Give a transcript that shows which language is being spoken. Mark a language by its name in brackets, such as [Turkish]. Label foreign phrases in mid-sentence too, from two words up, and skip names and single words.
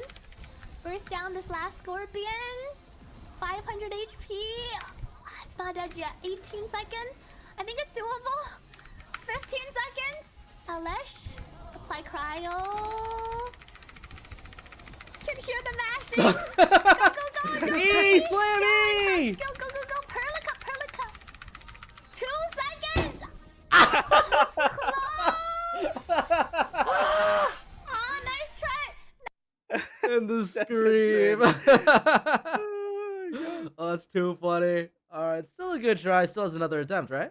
[English] Burst down this last scorpion. 500 HP. It's not dead yet. 18 seconds. I think it's doable. 15 seconds. Alesh, apply cryo. Can hear the mashing. Go, go, go. E Slammy! Go, go, go, go. Perlica, Perlica. 2 seconds. Oh, nice try. And the That's scream. Oh, Oh, that's too funny. All right, still a good try. Still has another attempt, right?